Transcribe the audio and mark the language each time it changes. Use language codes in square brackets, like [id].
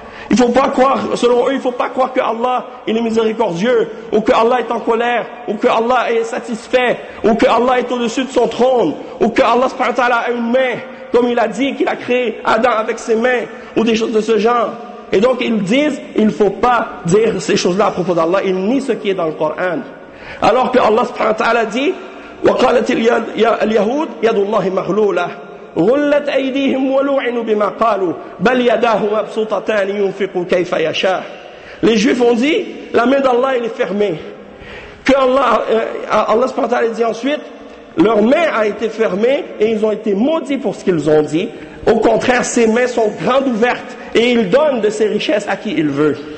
[fr] Il ne faut pas croire, selon eux, il ne faut pas croire que Allah il est miséricordieux, ou que Allah est en colère, ou que Allah est satisfait, ou que Allah est au-dessus de son trône, ou que Allah subhanahu wa ta'ala a une main. Comme il a dit qu'il a créé Adam avec ses mains, ou des choses de ce genre. Et donc ils disent, il ne faut pas dire ces choses-là à propos d'Allah, ils nient ce qui est dans le Coran. Alors que Allah subhanahu wa ta'ala dit, [ar] وَقَالَتِ الْيَهُودِ يَدُ اللَّهِ مَغْلُولَةٌ غُلَّتْ أَيْدِيهِمْ وَلُوْعِنُوا بِمَا قَالُوا بَلْ يَدَاهُ مَبْسُوطَتَانِ يُنْفِقُوا كَيْفَ يَشَاءُ. [fr] Les juifs ont dit, la main d'Allah elle est fermée. Que Allah subhanahu wa ta'ala dit ensuite, leur main a été fermée et ils ont été maudits pour ce qu'ils ont dit. Au contraire, ses mains sont grandes ouvertes et il donne de ses richesses à qui il veut.